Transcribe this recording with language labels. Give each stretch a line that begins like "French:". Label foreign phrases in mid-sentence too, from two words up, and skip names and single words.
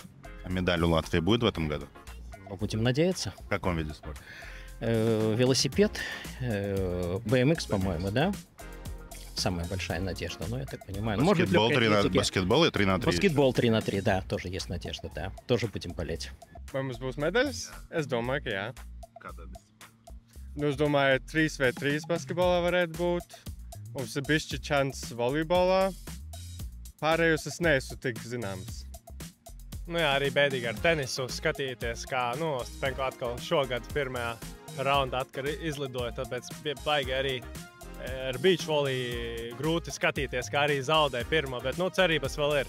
Russian: А медаль у Латвии будет в этом году? Будем надеяться. В каком виде спорта? Велосипед, BMX, по-моему, да? Самая большая надежда, я так понимаю. Баскетбол 3 и 3 на 3. Баскетбол 3 на 3, да, тоже есть надежда, да. Тоже будем болеть.
Latvian: Vai mums būs medaļas? Es domāju, ka jā. Kādā disciplīnā? Es domāju, 3v3 basketbolā varētu būt. Mums ir bišķi čants volejbolā. Pārējos es neesmu tik zināms. Arī bēdīgi ar tenisu skatīties, kā Ostapenko atkal šogad pirmajā raundā atkal izlidoja, tāpēc bija baigi arī ar
English: beach volley
Latvian: grūti skatīties, kā arī zaudēja pirmo, bet cerības vēl ir.